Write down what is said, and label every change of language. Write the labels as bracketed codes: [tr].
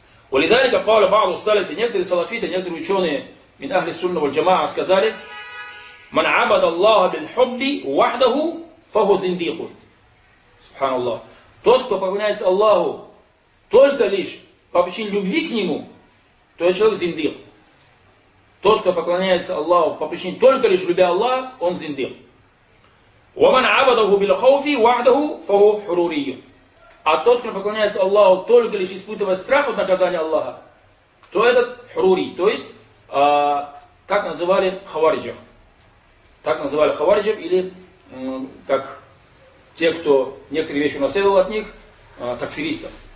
[ar] Улидалика каала баъду ас-салафи, [ru] некоторые салафиты, некоторые ученые [ar] мин ахли сунна валь джамаа сказали: من عبد الله بالحب وحده فهو زنديق. سبحان الله. [ru] Тот, кто поклоняется Аллаху только лишь по причине любви к нему, то это человек зиндик. Тот, кто поклоняется Аллаху по причине только лишь любя Аллаха, он зиндик. [ar] ومن عبده بالخوف وحده فهو حروري. [ru] А тот, кто поклоняется Аллаху только лишь испытывая страх от наказания Аллаха, то этот хрури, то есть как называли хавариджев. Так называли хавариджи, или как те, кто некоторые вещи унаследовал от них, такфиристов.